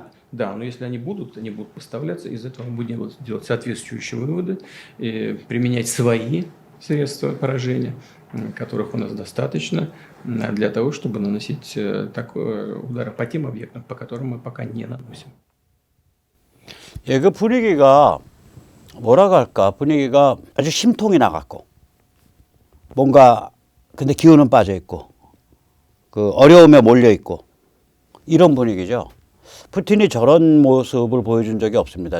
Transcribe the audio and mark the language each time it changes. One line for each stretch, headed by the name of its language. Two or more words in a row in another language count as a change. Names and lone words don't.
Russian: Да, но если они будут поставляться, из этого мы будем делать соответствующие выводы, применять свои средства поражения которых у нас достаточно для того, чтобы наносить удары по тем объектам, по которым мы пока не наносим.
Korean: 예, 그 분위기가 뭐라고 할까? 분위기가 아주 심통이 나갔고 뭔가 근데 기운은 빠져 있고 그 어려움에 몰려 있고 이런 분위기죠. 푸틴이 저런 모습을 보여준 적이 없습니다.